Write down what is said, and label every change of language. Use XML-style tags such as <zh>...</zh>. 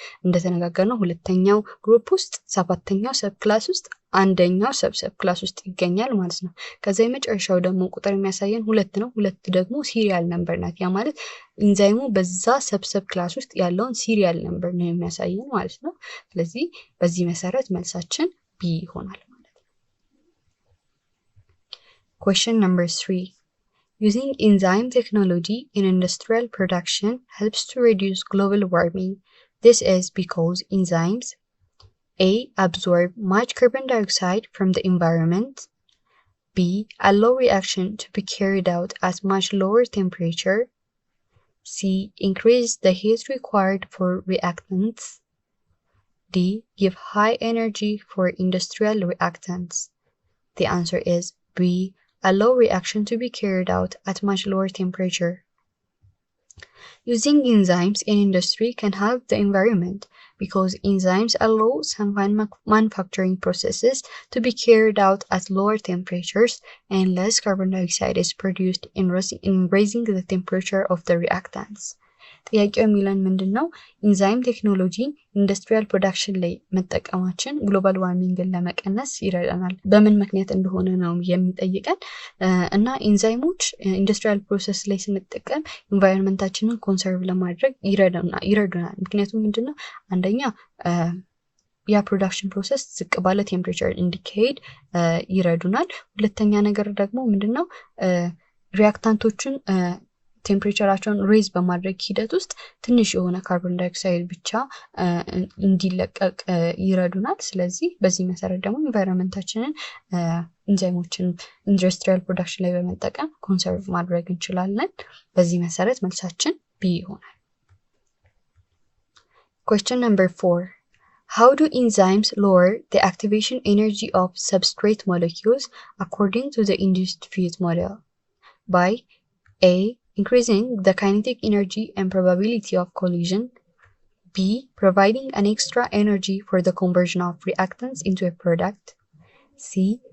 <am>እንደተነጋገርነው ሁለተኛው ግሩፕ ውስጥ ሰባተኛው ሰብ ክላስ ውስጥ አንደኛው ሰብ ክላስ ውስጥ ይገኛል ማለት ነው። ከዛ የመጨረሻው ደግሞ ቁጥር የሚያሳየን 2 ነው። 2 ደግሞ ሲሪያል ነምበር ናት። ያ ማለት ኢንዛይሙ በዛ ሰብ ክላስ ውስጥ ያለውን ሲሪያል ነምበር ነው የሚያሳየን ማለት ነው። ስለዚህ በዚህ መሰረት መልሳችን ቢ ይሆናል ማለት ነው።</am> <en>Question number 3. Using enzyme technology in industrial production helps to reduce global warming. This is because enzymes A. Absorb much carbon dioxide from the environment. B. Allow reaction to be carried out at much lower temperature. C. Increase the heat required for reactants. D. Give high energy for industrial reactants. The answer is B. Allow reaction to be carried out at much lower temperature. Using enzymes in industry can help the environment because enzymes allow some manufacturing processes to be carried out at lower temperatures and less carbon dioxide is produced in raising the temperature of the reactants.</en> <am>ጥያቄው የሚለን ምንድነው? ኢንዛይም ቴክኖሎጂ ኢንዱስትሪያል ፕሮዳክሽን ላይ መጠቀማችን ግሎባል ዋርሚንግን ለመቀነስ ይረዳናል። በምን ምክንያት እንደሆነ ነው የሚጠይቀን እና ኢንዛይሞች ኢንዱስትሪያል ፕሮሰስ ላይ ስንጠቀም ኢንቫይሮንመንታችንን ኮንሰርቭ ለማድረግ ይረዱናል። ምክንያቱም ምንድነው? አንደኛ ያ ፕሮዳክሽን ፕሮሰስ ዝቅ ባለ ቴምፕሬቸር እንዲካሄድ ይረዱናል። ሁለተኛ ነገር ደግሞ ምንድነው? ሪአክታንቶችን ቴምፕሬቸራቸውን ሬዝ በማድረግ ሂደት ውስጥ ትንሽ የሆነ ካርቦን ዳይኦክሳይድ ብቻ እንዲለቀቅ ይረዱናል። ስለዚህ በዚህ መሰረት ደግሞ ኢንቫይሮንመንታችንን ኢንዛይሞችን ኢንዱስትሪያል ፕሮዳክሽን ላይ በመጠቀም ኮንሰርቭ ማድረግ እንችላለን። በዚህ መሰረት መልሳችን ቢ ይሆናል።</am> <en>Question number 4. How do enzymes lower the activation energy of substrate molecules according to the induced field model? By A. Increasing the kinetic energy and probability of collision. B. Providing an extra energy for the conversion of reactants into a product. C.</en>